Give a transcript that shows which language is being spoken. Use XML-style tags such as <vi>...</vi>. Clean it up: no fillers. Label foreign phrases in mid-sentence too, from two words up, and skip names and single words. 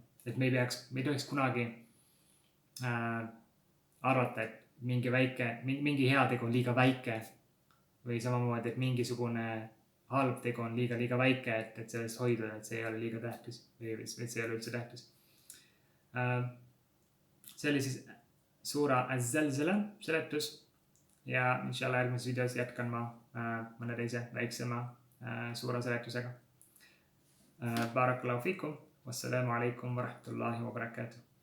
<et>Et me ei tohiks kunagi arvata, et mingi hea tegu on liiga väike või samamoodi, et mingisugune halb tegu on liiga väike, et sellest hoiduda, et see ei ole liiga tähtis või see ei ole üldse tähtis. See oli siis suura Az-Zalzala seletus ja inshallah järgmises videos jätkan ma mõne teise väiksema suura seletusega.</et> <ar>بارك الله فيكم، والسلام عليكم ورحمة الله وبركاته.</ar>